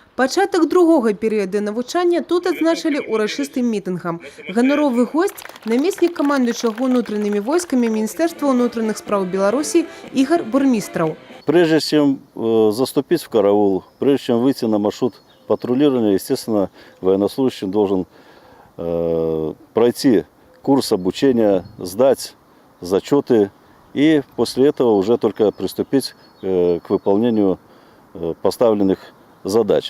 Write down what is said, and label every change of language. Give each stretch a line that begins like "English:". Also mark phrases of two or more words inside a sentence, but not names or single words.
Belarusian: Пачатак другого перыяду навучання тут адзначылі урачыстым мітынгам. Ганаровы госць – намеснік камандуючага унутранымі войскамі
Russian: Министерства внутренних справ Беларуси
Belarusian: Игорь Бурмистров.
Russian: Прежде чем заступить в караул, прежде чем выйти на маршрут патрулирования, естественно, военнослужащий должен пройти курс обучения, сдать зачеты и после этого уже только приступить к выполнению поставленных задач.